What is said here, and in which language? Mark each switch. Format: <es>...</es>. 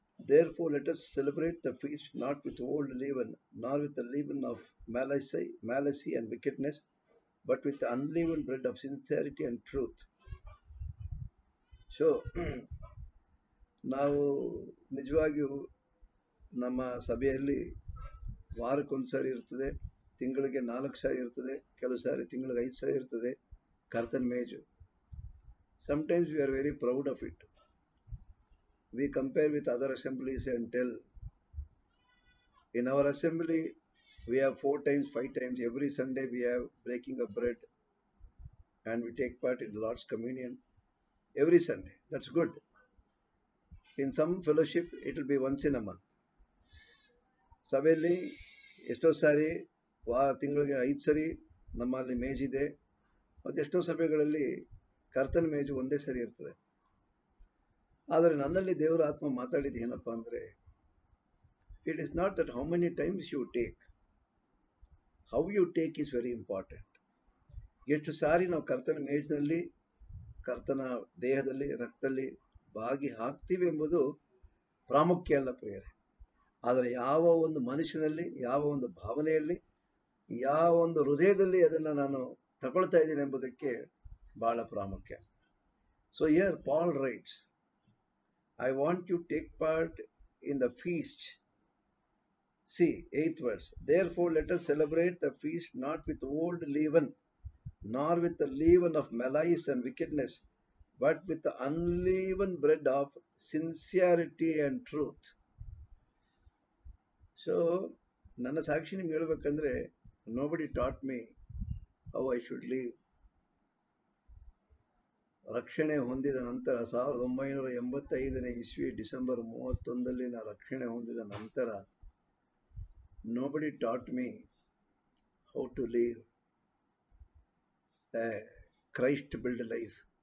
<en>Therefore let us celebrate the feast not with old leaven, nor with the leaven of malice and wickedness, but with the unleavened bread of sincerity and truth.</en> <kn>So ನಾವು ನಿಜವಾಗಿಯೂ ನಮ್ಮ ಸಭೆಯಲ್ಲಿ ವಾರಕ್ಕೊಂದು ಸಾರಿ ಇರ್ತದೆ, ತಿಂಗಳಿಗೆ 4 ಸಾರಿ ಇರ್ತದೆ, ಕೆಲವು ಸಾರಿ ತಿಂಗಳಿಗೆ 5 ಸಾರಿ ಇರ್ತದೆ ಕರ್ತನ ಮೇಜು.</kn> <en>Sometimes we are very proud of it. We compare with other assemblies and tell, in our assembly we have 4 times, 5 times, every Sunday we have breaking of bread and we take part in the Lord's communion every Sunday. That's good. In some fellowship it will be once in a month.</en> <kn>ಸಭೆಯಲ್ಲಿ ಎಷ್ಟೋ ಸಾರಿ ತಿಂಗಳಿಗೆ 5 ಸರಿ ನಮ್ಮಲ್ಲಿ ಮೇಜಿದೆ, ಮತ್ತು ಎಷ್ಟೋ ಸಭೆಗಳಲ್ಲಿ ಕರ್ತನ ಮೇಜು ಒಂದೇ ಸರಿ ಇರ್ತದೆ. ಆದರೆ ನನ್ನಲ್ಲಿ ದೇವರ ಆತ್ಮ ಮಾತಾಡಿದ್ದು ಏನಪ್ಪ ಅಂದರೆ,</kn> <en>It is not that how many times you take, how you take is very important.</en> <kn>ಎಷ್ಟು ಸಾರಿ ನಾವು ಕರ್ತನ ಮೇಜಿನಲ್ಲಿ, ಕರ್ತನ ದೇಹದಲ್ಲಿ, ರಕ್ತದಲ್ಲಿ ಭಾಗಿ ಹಾಕ್ತೀವಿ ಎಂಬುದು ಪ್ರಾಮುಖ್ಯ ಅಲ್ಲ ಪ್ರಿಯರೇ. ಆದರೆ ಯಾವ ಒಂದು ಮನುಷ್ಯನಲ್ಲಿ, ಯಾವ ಒಂದು ಭಾವನೆಯಲ್ಲಿ, ಯಾವ ಒಂದು ಹೃದಯದಲ್ಲಿ ಅದನ್ನು ನಾನು ತಗೊಳ್ತಾ ಇದ್ದೀನಿ ಎಂಬುದಕ್ಕೆ ಬಹಳ ಪ್ರಾಮುಖ್ಯ.</kn> <en>So here Paul writes, I want you to take part in the feast. See, 8th verse. Therefore let us celebrate the feast not with old leaven, nor with the leaven of malice and wickedness, but with the unleavened bread of sincerity and truth. So,</en> <kn>ನನ್ನ ಸಾಕ್ಷಿ ನಿಮ್ಗೆ ಹೇಳ್ಬೇಕಂದ್ರೆ,</kn> <en>nobody taught me how I should live.</en> <kn>ರಕ್ಷಣೆ ಹೊಂದಿದ ನಂತರ 1985ನೇ ಇಸ್ವಿ December 31ರಲ್ಲಿ ನಾನು ರಕ್ಷಣೆ ಹೊಂದಿದ ನಂತರ</kn> <en>nobody taught me how to live a Christ built life.</en>